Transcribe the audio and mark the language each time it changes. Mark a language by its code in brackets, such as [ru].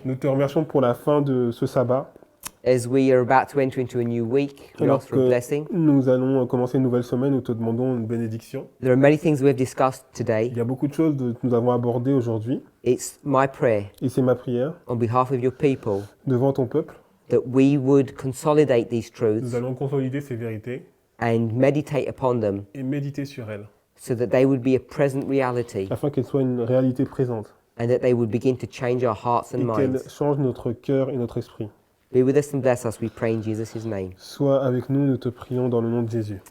[fr] Nous te remercions pour la fin de ce sabbat. [en] As we are about to enter into a new week, we [fr] Alors [en] ask for a blessing. [fr] nous allons commencer une nouvelle semaine, nous te demandons une bénédiction. [en] There are many things we've discussed today. [fr] Il y a beaucoup de choses que nous avons abordées aujourd'hui. [en] It's my prayer [fr] Et c'est ma prière, [en] on behalf of your people [fr] devant ton peuple, [en] that we would consolidate these truths [fr] nous allons consolider ces vérités [en] and meditate upon them [fr] et méditer sur elles, [en] so that they would be a present reality [fr] afin qu'elles soient une réalité présente [en] and that they would begin to change our hearts and [fr] et qu'elles [en] minds. [fr] changent notre cœur et notre esprit. [en] Be with us and bless us, we pray in Jesus' name. [fr] Sois avec nous, nous te prions dans le nom de Jésus.